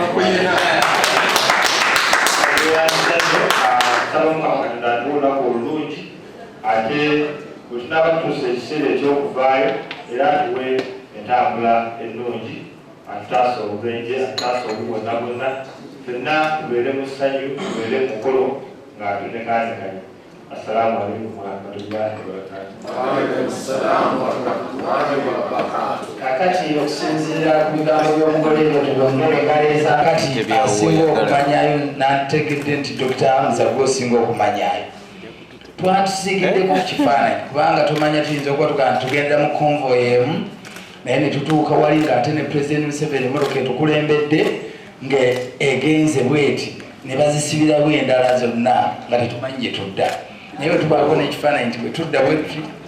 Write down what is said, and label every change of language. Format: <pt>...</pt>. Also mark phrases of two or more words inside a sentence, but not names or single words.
<lg>nsaba Omukama Katonda atuwe olunaku olulungi ate bwe tunaaba tutuusa ekiseera eky'okuvaayo era atuwe entambula ennungi atutaasa obubenje atutaasa obu bwonna bwonna ffenna tubeere mu ssanyu tubeere mu mukolo ng'atunekaanekanye.</lg> <ar>السلام عليكم ورحمة الله وبركاته.</ar> <lg>Kakati okusinziira ku bigambo by'omugole ebyo tubongere ngaleeza kati asinga okumanyayo nantegedde nti Dr. Hamza gwosinga okumanyayo twatusiigiddeko ku kifaananyi kubanga tumanya tuyinza okuba tugaa tugendera mu convoy emu naye ne tutuuka wali ng'ate ne President Museveni emmotoka etukulembedde nga egenze bweti ne bazisibirawo endala zonna nga tetumanyi gye tudda naye bwe tubaako n'ekifaananyi nti bwe tudda bwetuti</lg>